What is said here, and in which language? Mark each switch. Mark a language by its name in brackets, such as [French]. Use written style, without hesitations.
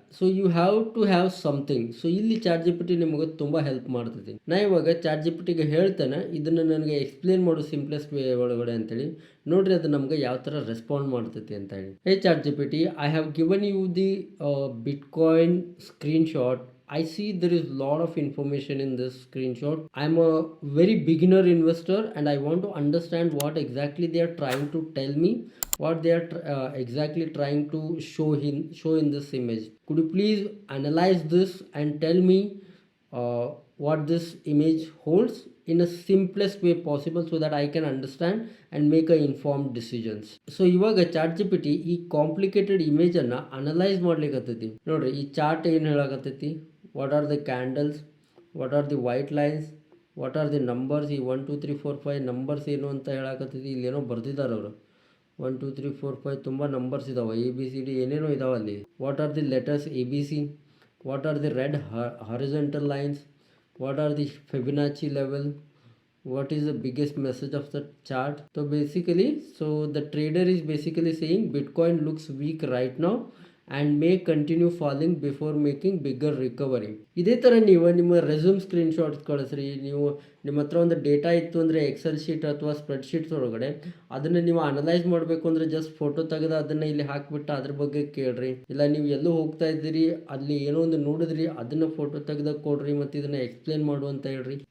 [English] So you have to have something. [Kannada] So ಇಲ್ಲಿ chat G P T ನಿಮಗೆ ತುಂಬ help ಮಾಡ್ತೈತಿ. ನಾ ಇವಾಗ ಚಾಟ್ ಜಿ ಪಿ ಟಿಗೆ ಹೇಳ್ತೇನೆ ಇದನ್ನು ನನಗೆ ಎಕ್ಸ್ಪ್ಲೇನ್ ಮಾಡು ಸಿಂಪ್ಲೆಸ್ಟ್ ವೇ ಒಳಗಡೆ ಅಂತೇಳಿ. ನೋಡ್ರಿ ಅದು ನಮ್ಗೆ ಯಾವ ಥರ ರೆಸ್ಪಾಂಡ್ ಮಾಡ್ತೈತಿ ಅಂತ ಹೇಳಿ. [English] Hey ChatGPT, I have given you the Bitcoin screenshot. I see there is a lot of information in this screenshot. I'm a very beginner investor and I want to understand what exactly they are trying to tell me, what they are exactly trying to show in this image. Could you please analyze this and tell me what this image holds in a simplest way possible so that I can understand and make a informed decisions. [Kannada] So ಇವಾಗ chat G P T ಈ complicated ಇಮೇಜನ್ನು analyse ಮಾಡ್ಲಿಕ್ಕತ್ತೈತಿ. ನೋಡ್ರಿ ಈ chart ಏನು ಹೇಳಕತ್ತೈತಿ, [English] what are the candles, what are the white lines, what are the numbers, [Kannada] ಈ 1 2 3 4 5 numbers ಏನು ಅಂತ ಹೇಳಕತ್ತೈತಿ. ಇಲ್ಲೇನೋ ಬರ್ದಿದ್ದಾರೆ ಅವರು 1 2 3 4 5 ತುಂಬ ನಂಬರ್ಸ್ ಇದಾವೆ, ABCD ಏನೇನೋ ಇದಾವೆ ಅಲ್ಲಿ. [English] What are the letters ABC, what are the red horizontal lines, what are the Fibonacci level, what is the biggest message of the chart. So basically, so the trader is basically saying Bitcoin looks weak right now and may continue falling before making bigger recovery. [Kannada] ಇದೇ ಥರ ನೀವು ನಿಮ್ಮ resume screenshots ಕಳಿಸ್ರಿ. ನೀವು ನಿಮ್ಮ ಹತ್ರ ಒಂದು data ಇತ್ತು ಅಂದರೆ ಎಕ್ಸೆಲ್ ಶೀಟ್ ಅಥವಾ ಸ್ಪ್ರೆಡ್ ಶೀಟ್ಸ್ ಒಳಗಡೆ ಅದನ್ನು ನೀವು ಅನಲೈಸ್ ಮಾಡಬೇಕು ಅಂದರೆ ಜಸ್ಟ್ ಫೋಟೋ ತೆಗೆದು ಅದನ್ನು ಇಲ್ಲಿ ಹಾಕಿಬಿಟ್ಟು ಅದ್ರ ಬಗ್ಗೆ ಕೇಳ್ರಿ. ಇಲ್ಲ ನೀವು ಎಲ್ಲೂ ಹೋಗ್ತಾ ಇದ್ದೀರಿ ಅಲ್ಲಿ ಏನೋ ಒಂದು ನೋಡಿದ್ರಿ ಅದನ್ನು ಫೋಟೋ ತೆಗೆದು ಕೊಡ್ರಿ ಮತ್ತು ಇದನ್ನು ಎಕ್ಸ್ಪ್ಲೇನ್ ಮಾಡು ಅಂತ ಹೇಳ್ರಿ.